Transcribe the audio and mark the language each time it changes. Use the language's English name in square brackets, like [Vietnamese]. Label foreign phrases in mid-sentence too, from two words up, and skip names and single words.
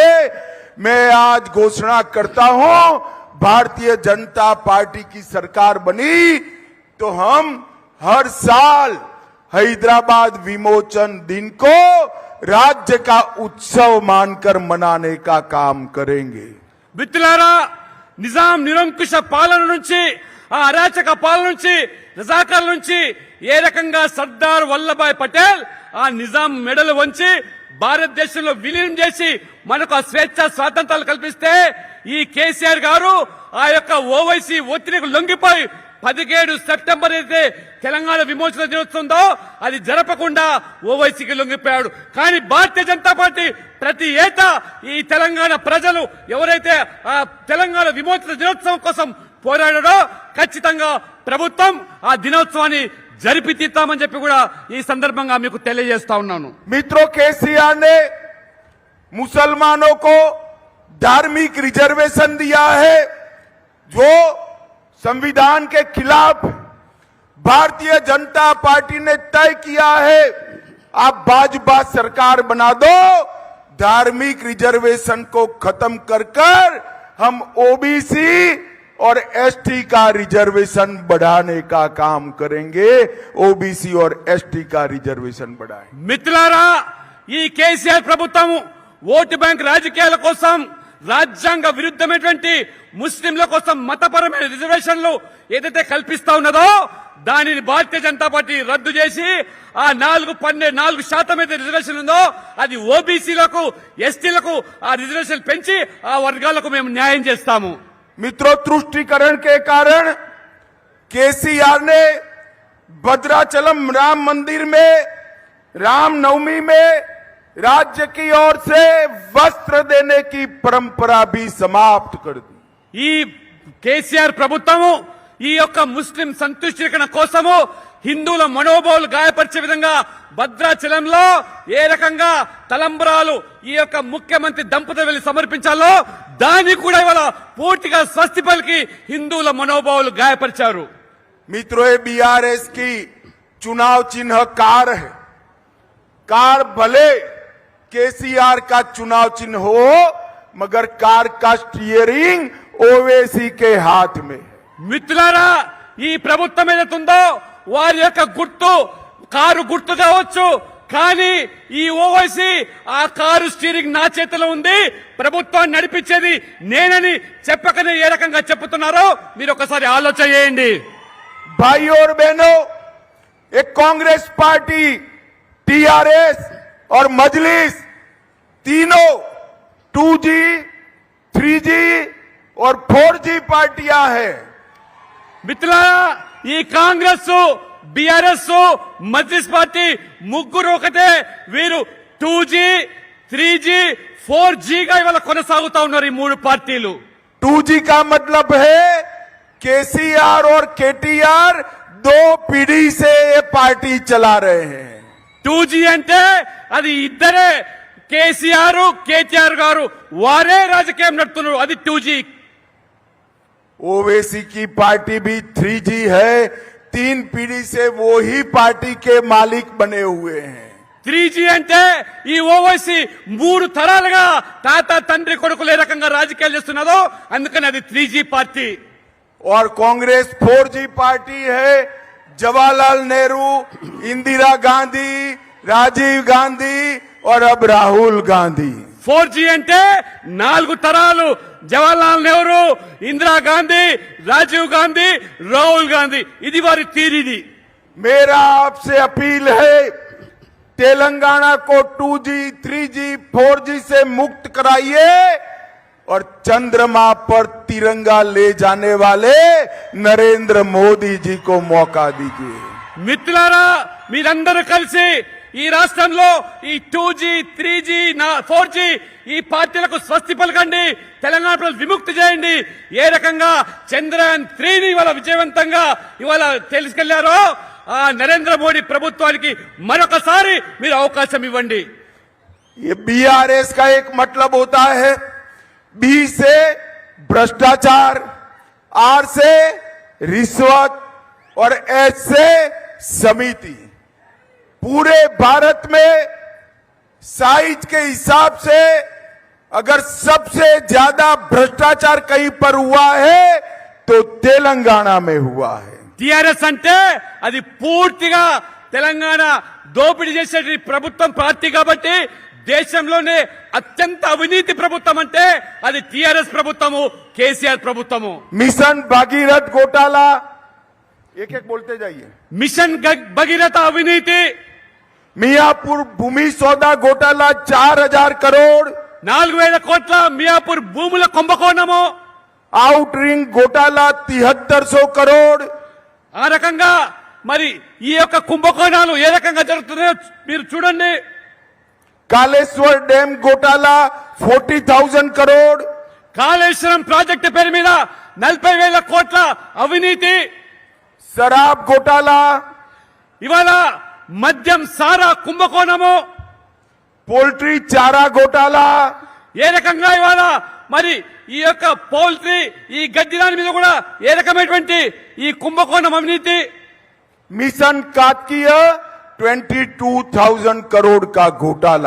[Hindi] मैं आज घोषणा करता हूं, भारतीय जनता पार्टी की सरकार बनी तो हम हर साल हैदराबाद विमोचन दिन को राज्य का उत्सव मानकर मनाने का काम करेंगे। [Telugu] మిత్రులారా నిజాం నిరంకుశ పాలన నుంచి ఆ అరాచక పాలన నుంచి రజాకార్ల నుంచి ఏ రకంగా సర్దార్ వల్లభాయ్ పటేల్ ఆ నిజాం మెడలు వంచి భారతదేశంలో విలీనం చేసి మనకు ఆ స్వేచ్ఛ స్వాతంత్రాలు కల్పిస్తే ఈ కేసీఆర్ గారు ఆ యొక్క ఓవైసీ ఒత్తిడికి లొంగిపోయి 17 సెప్టెంబర్ అయితే తెలంగాణ విమోచన దినోత్సవంతో అది జరపకుండా ఓవైసీకి లొంగిపోయాడు। కానీ భారతీయ జనతా పార్టీ ప్రతి ఏటా ఈ తెలంగాణ ప్రజలు ఎవరైతే ఆ తెలంగాణ విమోచన దినోత్సవం కోసం పోరాడాడో ఖచ్చితంగా ప్రభుత్వం ఆ దినోత్సవాన్ని జరిపి తీస్తామని చెప్పి కూడా ఈ సందర్భంగా మీకు తెలియజేస్తా ఉన్నాను। [Hindi] मित्रों, केसीआर ने मुसलमानों को धार्मिक रिजर्वेशन दिया है जो संविधान के खिलाफ। भारतीय जनता पार्टी ने तय किया है, आप भाजपा सरकार बना दो, धार्मिक रिजर्वेशन को खत्म कर हम ओबीसी और एसटी का रिजर्वेशन बढ़ाने का काम करेंगे। ओबीसी और एसटी का रिजर्वेशन बढ़ाएं। [Telugu] మిత్రులారా ఈ కేసీఆర్ ప్రభుత్వం [English] vote bank [Telugu] రాజకీయాల కోసం రాజ్యాంగ విరుద్ధమైనటువంటి ముస్లింల కోసం మతపరమైన రిజర్వేషన్లు ఏదైతే కల్పిస్తా ఉన్నదో దానిని భారతీయ జనతా పార్టీ రద్దు చేసి ఆ 4% అయితే రిజర్వేషన్ ఉందో అది ఓబీసీలకు ఎస్టీలకు ఆ రిజర్వేషన్ పెంచి ఆ వర్గాలకు మేము న్యాయం చేస్తాము। [Hindi] मित्रों, तुष्टीकरण के कारण केसीआर ने भद्राचलम राम मंदिर में रामनवमी में राज्य की ओर से वस्त्र देने की परंपरा भी समाप्त कर दी। [Telugu] ఈ కేసీఆర్ ప్రభుత్వము ఈ యొక్క ముస్లిం సంతుష్టీకరణ కోసము హిందువుల మనోభావాలు గాయపరిచే విధంగా భద్రాచలంలో ఏ రకంగా తలంబరాలు ఈ యొక్క ముఖ్యమంత్రి దంపతులు వెళ్లి సమర్పించాలో దాన్ని కూడా ఇవాళ పూర్తిగా స్వస్తి పలికి హిందువుల మనోభావాలు గాయపరిచారు। [Hindi] मित्रों, ये बीआरएस की चुनाव चिन्ह कार है। कार भले केसीआर का चुनाव चिन्ह हो मगर कार का स्टीयरिंग ओवैसी के हाथ में है। [Telugu] మిత్రులారా ఈ ప్రభుత్వం ఏదైతుందో వారి యొక్క గుర్తు కారు గుర్తు కావచ్చు, కానీ ఈ ఓవైసీ ఆ కారు స్టీరింగ్ నా చేతిలో ఉంది, ప్రభుత్వాన్ని నడిపించేది నేనని చెప్పకనే ఏ రకంగా చెప్తున్నారో మీరు ఒకసారి ఆలోచన చేయండి। [Hindi] भाइयों और बहनों, एक कांग्रेस पार्टी, टीआरएस और मजलिस तीनों 2G, 3G और 4G पार्टियां हैं। [Telugu] మిత్రులారా ఈ కాంగ్రెస్ బీఆర్ఎస్ మజ్లిస్ పార్టీ ముగ్గురు ఒకటే, వీరు 2G, 3G, 4G గా ఇవాళ కొనసాగుతా ఉన్నారు ఈ మూడు పార్టీలు। [Hindi] 2G का मतलब है केसीआर और केटीआर 2 पीढ़ी से ये पार्टी चला रहे हैं। [Telugu] 2G అంటే అది ఇద్దరే, కేసీఆర్ కేటీఆర్ గారు వారే రాజకీయం నడుపుతున్నారు, అది 2G। [Hindi] ओवैसी की पार्टी भी 3G है, 3 पीढ़ी से वो ही पार्टी के मालिक बने हुए हैं। [Telugu] 3G అంటే ఈ ఓవైసీ 3 తరాలుగా తాత తండ్రి కొడుకులు ఏ రకంగా రాజకీయాలు చేస్తున్నదో అందుకని అది 3G పార్టీ। [Hindi] और कांग्रेस 4G पार्टी है, जवाहरलाल नेहरू, इंदिरा गांधी, राजीव गांधी और अब राहुल गांधी। [Telugu] 4G అంటే 4 తరాలు, జవహర్లాల్ నెహ్రూ, ఇందిరా గాంధీ, రాజీవ్ గాంధీ, రాహుల్ గాంధీ, ఇది వారి తీరిది। [Hindi] मेरा आपसे अपील है, तेलंगाना को 2G, 3G, 4G से मुक्त कराइए और चंद्रमा पर तिरंगा ले जाने वाले नरेंद्र मोदी जी को मौका दीजिए। [Telugu] మిత్రులారా మీరందరూ కలిసి ఈ రాష్ట్రంలో ఈ 2G, 3G, 4G ఈ పార్టీలకు స్వస్తి పలకండి, తెలంగాణ ప్రజలు విముక్తి చేయండి. ఏ రకంగా చంద్రయాన్ 3ని ఇవాళ విజయవంతంగా ఇవాళ తెలుసుకెళ్లారో ఆ నరేంద్ర మోడీ ప్రభుత్వానికి మరొకసారి మీరు అవకాశం ఇవ్వండి. [Hindi] ये BRS का एक मतलब होता है बी से भ्रष्टाचार, आर से रिश्वत और एच से समिति. पूरे भारत में साइज के हिसाब से अगर सबसे ज्यादा भ्रष्टाचार कहीं पर हुआ है तो तेलंगाना में हुआ है. [Telugu] టిఆర్ఎస్ అంటే అది పూర్తిగా తెలంగాణ దోపిడీ చేసే ప్రభుత్వం పార్టీ కాబట్టి దేశంలోనే అత్యంత అవినీతి ప్రభుత్వం అంటే అది టిఆర్ఎస్ ప్రభుత్వము, కేసీఆర్ ప్రభుత్వము. [Hindi] मिशन भागीरथ घोटाला, एक एक बोलते जाइए. [Telugu] మిషన్ భగీరథ అవినీతి, [Hindi] मियापुर भूमि सौदा घोटाला 4000 करोड़, [Telugu] 4000 కోట్ల మియాపూర్ భూముల కుంభకోణము, [English] out ring [Hindi] घोटाला 7300 करोड़, [Telugu] ఆ రకంగా మరి ఈ యొక్క కుంభకోణాలు ఏ రకంగా జరుగుతున్నాయో మీరు చూడండి. [Hindi] कालेश्वर डैम घोटाला 40,000 करोड़, [Telugu] కాళేశ్వరం ప్రాజెక్టు పేరు మీద 40,000 కోట్ల అవినీతి, [Hindi] शराब घोटाला, [Telugu] ఇవాళ మద్యం సారా కుంభకోణము, [Hindi] पोल्ट्री चारा घोटाला, [Telugu] ఏ రకంగా ఇవాళ మరి ఈ యొక్క పౌల్ట్రీ ఈ గడ్డి దాని మీద కూడా ఏ రకమైనటువంటి ఈ కుంభకోణం అవినీతి, [Hindi] मिशन काकतीय 22,000 करोड़ का घोटाला.